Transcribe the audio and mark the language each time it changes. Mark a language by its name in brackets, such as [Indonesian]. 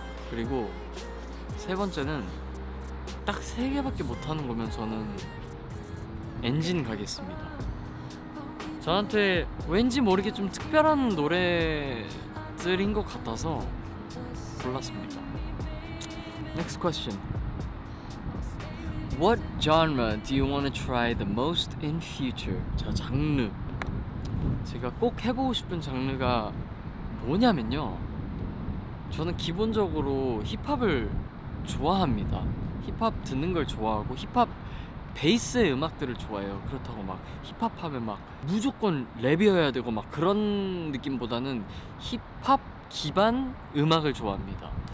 [Korean] 그리고 세 번째는 딱 3개밖에 못하는 거면 저는 엔진 가겠습니다. 저한테 왠지 모르게 좀 특별한 노래들인 것 같아서 골랐습니다. [English] Next question. What genre do you want to try the most in future? [Korean] 자, 장르. 제가 꼭 해보고 싶은 장르가 뭐냐면요. 저는 기본적으로 힙합을 좋아합니다. 힙합 듣는 걸 좋아하고 힙합 베이스의 음악들을 좋아해요. 그렇다고 막 힙합 하면 막 무조건 랩이어야 되고 막 그런 느낌보다는 힙합 기반 음악을 좋아합니다.